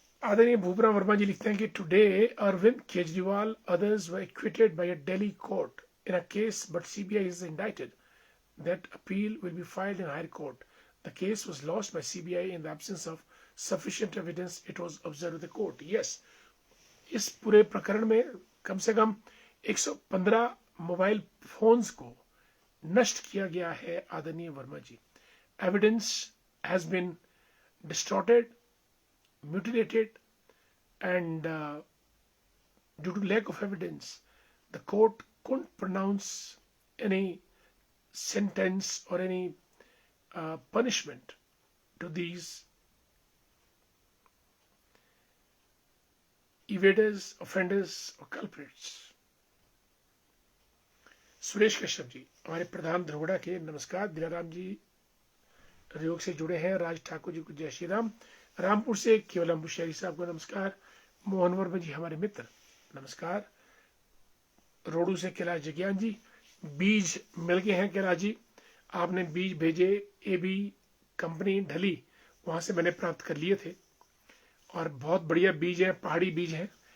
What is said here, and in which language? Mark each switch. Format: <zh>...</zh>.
<hi>आदरणीय भूपराम वर्मा जी लिखते हैं कि</hi> <en>Today Arvind Kejriwal others were acquitted by a Delhi court in a case but CBI is indicted. That appeal will be filed in higher court. The case was lost by CBI in the absence of sufficient evidence. It was observed the court.</en> <hi>Yes, इस पूरे प्रकरण में कम से कम 115 mobile phones को नष्ट किया गया है आदरणीय वर्मा जी।</hi> <en>Evidence has been distorted, mutilated, and due to lack of evidence the court couldn't pronounce any sentence or any punishment to these evaders, offenders or culprits.</en> <hi>Suresh Kashyap ji हमारे प्रधान धरोहरा के नमस्कार। दिलाराम जी योग से जुड़े हैं। राज ठाकुर जी को जय श्री राम। रामपुर से केवलम बुशहरी साहब को नमस्कार। मोहन वर्मा जी हमारे मित्र नमस्कार। रोडू से कैलाश जगियान जी, बीज मिल गए हैं कैलाश जी, आपने बीज भेजे AB कंपनी ढली, वहां से मैंने प्राप्त कर लिए थे और बहुत बढ़िया बीज है, पहाड़ी बीज है।</hi>